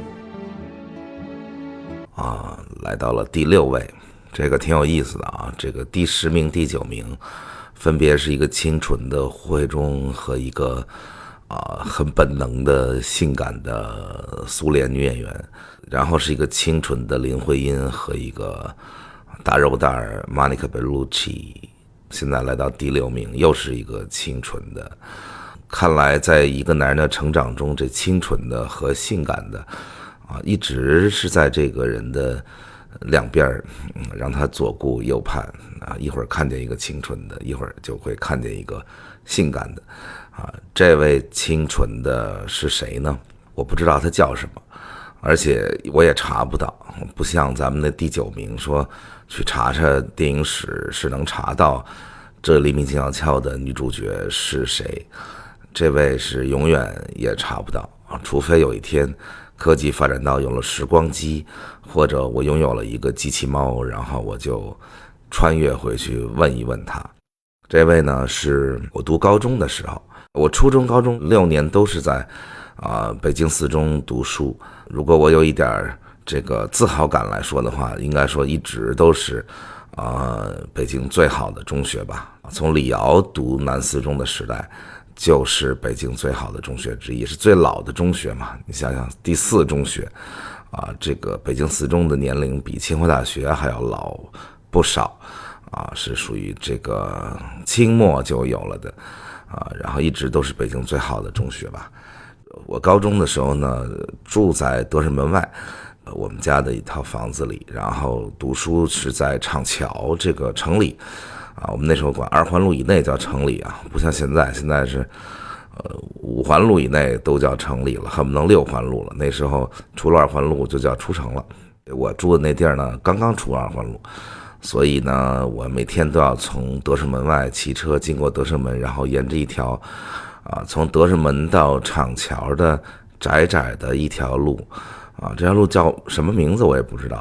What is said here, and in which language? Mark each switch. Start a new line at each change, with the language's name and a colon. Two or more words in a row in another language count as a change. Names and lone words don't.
Chinese: 來到了第6位，這個挺有意思的這個第10名、第9名分別是一個清純的胡慧中和一個很本能的性感的蘇聯女演員，然後是一個清純的林徽因和一個大肉蛋 Monica Bellucci。現在來到第6名，又是一個清純的。看來在一個男人的成長中，這清純的和性感的一直是在這個人的兩邊讓他左顧右盼一會兒看見一個清純的，一會兒就會看見一個性感的這位清纯的是誰呢？我不知道他叫什麼，而且我也查不到，不像咱們的第9名說去查查電影史是能查到這黎明靜悄悄的女主角是誰，這位是永遠也查不到除非有一天科技發展到有了時光機，或者我擁有了一個機器貓，然後我就穿越回去問一問他。這位呢是我讀高中的時候，我初中高中6年都是在北京四中讀書。如果我有一點這個自豪感來說的話，應該說一直都是北京最好的中學吧。從李瑤讀南四中的時代就是北京最好的中学之一，是最老的中学嘛。你想想第4中学这个北京四中的年龄比清华大学还要老不少是屬於這個清末就有了的然後一直都是北京最好的中學吧。我高中的時候呢，住在德胜門外我們家的一套房子裡，然後讀書是在廠橋這個城裡我們那時候管2環路以內叫城裡不像現在是5環路以內都叫城裡了，恨不能6環路了。那時候出了2環路就叫出城了。我住的那地兒呢，剛剛出2環路，所以呢，我每天都要從德胜門外騎車經過德勝門，然後沿着一條從德勝門到廠橋的窄窄的一條路這條路叫什麼名字我也不知道。